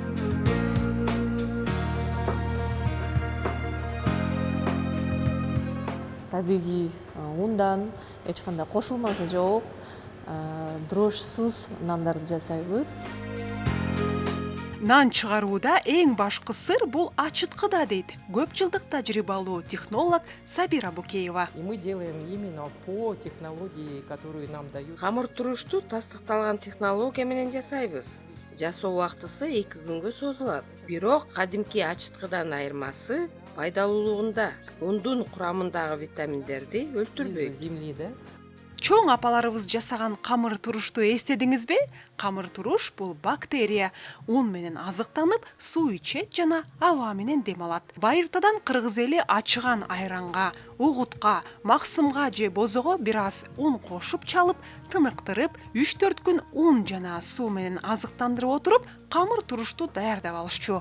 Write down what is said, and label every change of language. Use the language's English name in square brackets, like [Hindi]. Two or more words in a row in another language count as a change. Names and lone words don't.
[Kyrgyz] Табигий ундан эч кандай кошулмасы жок, дрожжсуз нандарды жасайбыз. Нан чыгарууда эң башкы сыр бул ачыткыда дейт көп жылдык тажрыйбалуу технолог Сабира Букеева. [Russian] И мы делаем именно по технологии, которую нам дают. [Kyrgyz] Камыр турушту тастыкталган технология менен жасайбыз. Жасоо убактысы 2 күнгө созулат. Бирок кадимки ачыткыдан айырмасы пайдалуулугунда ундун курамындагы витаминдерди өлтүрбөйт. [Russian] Из земли, да? [Kyrgyz] Чоң апаларыбыз жасаган камыр турушту эстедиңизби? Камыр туруш бул бактерия. Un менен азыктанып, суу ичет жана аба менен дем алат. Байыртадан кыргыз эли ачыган айранга, угутка, максымга же бозого бир аз un кошуп чалып, тыныктырып, 3-4 күн un жана суу менен азыктандырып отуруп, камыр турушту даярдап алышчу.